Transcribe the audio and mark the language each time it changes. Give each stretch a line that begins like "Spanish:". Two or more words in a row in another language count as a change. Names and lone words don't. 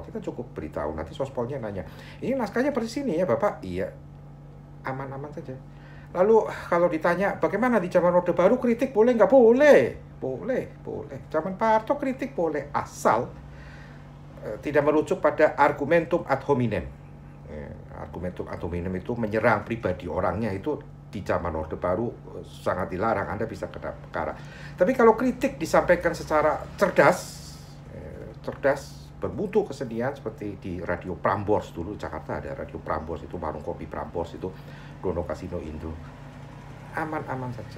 Indonesian: Kita cukup beritahu, nanti sospolnya nanya, ini naskahnya persis ini ya Bapak? Iya, aman-aman saja. Lalu kalau ditanya bagaimana di zaman Orde Baru, kritik boleh nggak? Boleh. Zaman Pak Harto kritik boleh, asal tidak merujuk pada
Latin: argumentum ad hominem. Argumentum ad hominem
Indonesian: itu menyerang pribadi orangnya, itu di zaman Orde Baru sangat dilarang, Anda bisa kena perkara. Tapi kalau kritik disampaikan secara cerdas, bermutu kesenian, seperti di Radio Prambors dulu, Jakarta ada Radio Prambors, itu warung kopi Prambors, itu Dono Kasino Indo, aman-aman saja.